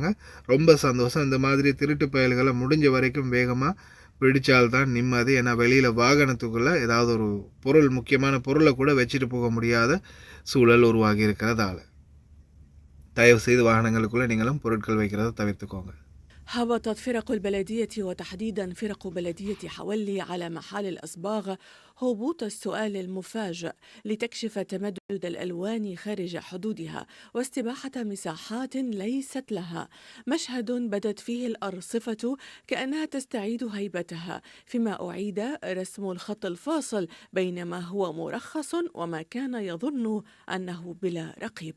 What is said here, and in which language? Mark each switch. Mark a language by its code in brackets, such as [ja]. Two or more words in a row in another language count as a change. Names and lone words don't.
[ta] ரொம்ப சந்தோஷம். இந்த மாதிரி திருட்டு பயல்களை முடிஞ்ச வரைக்கும் வேகமாக பிடிச்சால்தான் நிம்மதி. ஏன்னா வெளியில் வாகனத்துக்குள்ளே ஏதாவது ஒரு பொருள், முக்கியமான பொருளை கூட வச்சுட்டு போக முடியாத சூழல் உருவாகி இருக்கிறதால தயவு செய்து வாகனங்களுக்குள்ளே நீங்களும் பொருட்கள் வைக்கிறத தவிர்த்துக்கோங்க. [ar] هبطت فرق البلدية وتحديدا فرق بلدية حولي على محال الأصباغ هبوط السؤال المفاجئ لتكشف تمدد الألوان خارج حدودها واستباحة مساحات ليست لها. مشهد بدت فيه الأرصفة كأنها تستعيد هيبتها، فيما أعيد رسم الخط الفاصل بين ما هو مرخص وما كان يظن أنه بلا رقيب.